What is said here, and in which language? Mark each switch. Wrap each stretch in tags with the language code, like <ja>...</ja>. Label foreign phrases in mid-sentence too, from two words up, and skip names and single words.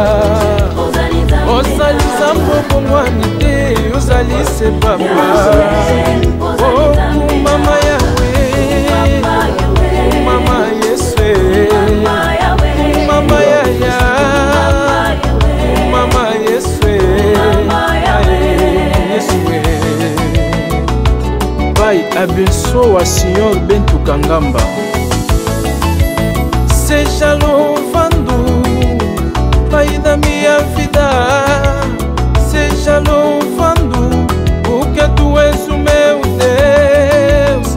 <ln>ozali nzambe bongwani te ozali se papa mama yawe mama Yesu mama yaya mama Yesu</ln> <pt>pai abençoa a senhor Bento Kangamba seja louvando Pai da minha vida, seja louvando, porque Tu és o meu Deus.</pt>